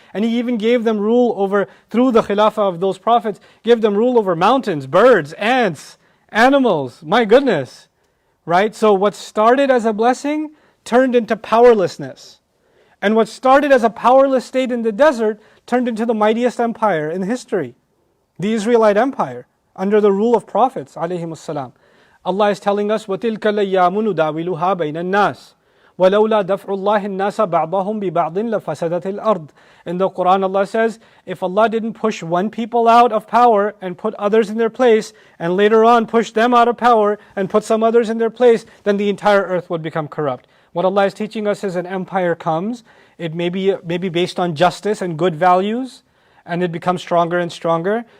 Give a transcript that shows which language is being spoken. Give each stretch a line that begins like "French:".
English: And He even gave them rule over, through the Khilafah of those prophets, gave them rule over mountains, birds, ants, animals. My goodness. Right? So what started as a blessing turned into powerlessness. And what started as a powerless state in the desert turned into the mightiest empire in history. The Israelite empire, under the rule of prophets, alayhimus salam.
Arabic: Allah is telling us, وَتِلْكَ الْأَيَّامُ نُدَاوِلُهَا بَيْنَ النَّاسِ وَلَوْلَا دَفْعُ اللَّهِ النَّاسَ بَعْضَهُمْ بِبَعْضٍ لَفَسَدَتِ الْأَرْضِ.
English: In the Quran, Allah says, if Allah didn't push one people out of power and put others in their place, and later on push them out of power and put some others in their place, then the entire earth would become corrupt. What Allah is teaching us is an empire comes, it may be based on justice and good values, and it becomes stronger and stronger.